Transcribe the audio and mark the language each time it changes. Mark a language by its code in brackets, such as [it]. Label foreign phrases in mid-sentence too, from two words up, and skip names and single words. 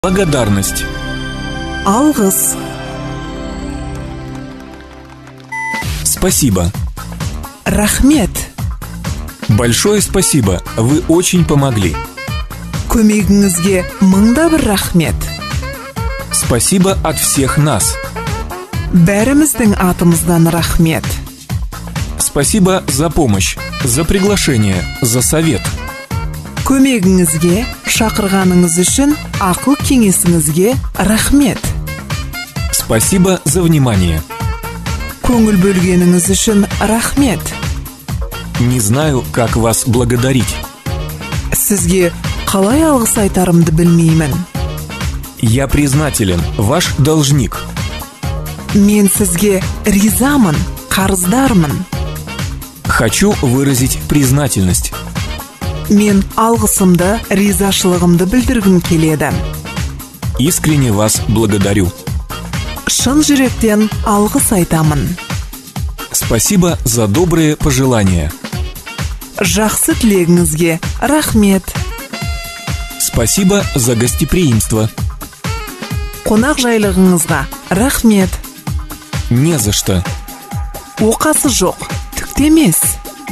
[ru] Благодарность. [kk] Алғыс. [ru] Спасибо. [kk] Рахмет. [ru] Большое спасибо. Вы очень помогли. [kk] Көмегіңізге мыңда бір рахмет. [ru] Спасибо от всех нас. [kk] Бәріміздің атымыздан рахмет. [ru] Спасибо за помощь, за приглашение, за совет. [kk] Көмегіңізге, шақырғаныңыз үшін, ақыл кеңесіңізге рахмет. [ru] Спасибо за внимание. [kk] Көңіл бөлгеніңіз үшін рахмет. [ru] Не знаю, как вас благодарить. [kk] Сізге қалай алғыс айтарымды білмеймін. [ru] Я признателен, ваш должник. [kk] Мен сізге ризамын, қарыздармын. [ru] Хочу выразить признательность. [kk] Мен алғысымды, ризашылығымды білдіргім келеді. [ru] Искренне вас благодарю. [kk] Шын жүректен алғыс айтамын. [ru] Спасибо за добрые пожелания. [kk] Жақсы тілегіңізге рахмет. [ru] Спасибо за гостеприимство. [kk] Қонақ жайлығыңызға рахмет. [ru] Не за что. [kk] Оқасы жоқ, түкті емес.